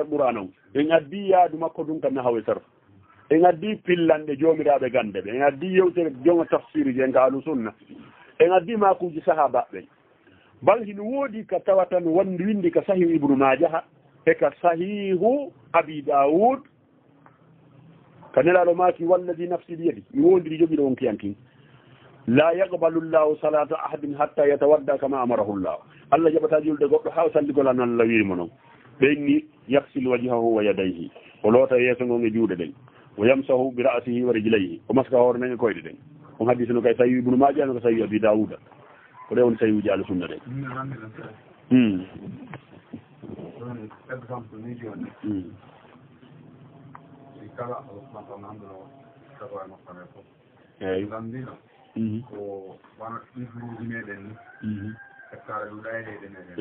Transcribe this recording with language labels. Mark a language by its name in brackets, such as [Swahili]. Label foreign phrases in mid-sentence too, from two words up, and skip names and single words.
[Fula] qur'an on en addi yaadu makko ɗum kam nahawe sarf en addi pillanɗe jomiraɓe gande ɓe en addi yewtere jonga tafsiri je en ka ahlu sunna en addi makuji sahabaɓe bal hino woodi ka tawatan wandi windi ka sahihu ibnu majaha e ka sahihu abi daoud ka nelaɗo maki [Arabic] والذي نفسي بيده [Fula] mi wondiri jogiɗo on kiyankin [Arabic] لا يقبل الله صلاة أحد حتى يتوضأ كما أمره الله [Fula] Allah jaɓata julde goɗɗo ha salligol an Allah wirimo noon ɓenni [Arabic] يغسل وجهه ويديه [Fula] o loota yeeso ngon e juuɗe ɗen o [Arabic] يمسح برأسه ورجليه [Fula] o maska hoore men e koyɗe ɗen on hadisi no kay sahihu ibnu maja no ko sahihu abi daouda ko ɗe woni sahihuji ahlu sunna ɗen exemple ni joni kala alhamdulillah tawa no fane ko landino ko wana ifruji meɗen ni hektare ɗuɗayɗe meɗen